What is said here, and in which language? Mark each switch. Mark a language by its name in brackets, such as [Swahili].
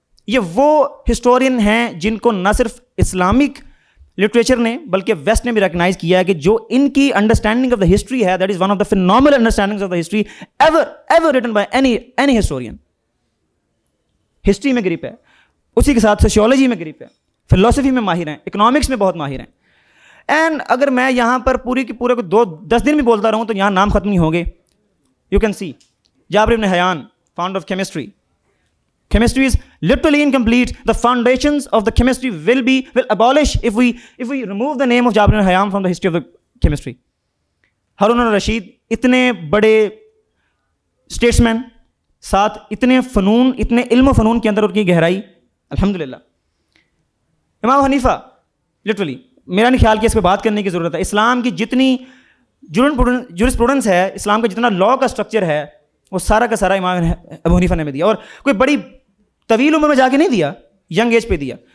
[Urdu] یہ وہ ہسٹورین ہیں جن کو نہ صرف اسلامک لٹریچر نے بلکہ ویسٹ نے بھی ریکگنائز کیا ہے کہ جو ان کی [English] Understanding of the history ہے, that is one of the phenomenal understandings of the history ever written by any historian. [Urdu] History میں گریپ ہے, اسی کے ساتھ سوشیولوجی میں گریپ ہے, فلسفی میں ماہر ہیں, اکنامکس میں بہت ماہر ہیں. اینڈ اگر میں یہاں پر پورے کے پورے کو 10 دن بھی بولتا رہوں تو یہاں نام ختم نہیں ہوں گے. [English] You can see Jabir ibn Hayyan, founder of chemistry. Chemistry is literally incomplete. The foundations of the chemistry will abolish if we remove the name of Jabir ibn Hayyan from the history of the chemistry. [Urdu] Harun al-Rashid, اتنے بڑے statesman, ساتھ اتنے فنون, اتنے علم و فنون کے اندر ان کی گہرائی, الحمدللہ. امام حنیفہ, لٹرلی میرا نہیں خیال کہ اس پہ بات کرنے کی ضرورت ہے. اسلام کی جتنی جورسپروڈنس ہے, اسلام کا جتنا لا کا اسٹرکچر ہے, وہ سارا کا سارا امام ابو حنیفہ نے بھی دیا, اور کوئی بڑی طویل عمر میں جا کے نہیں دیا, ینگ ایج پہ دیا.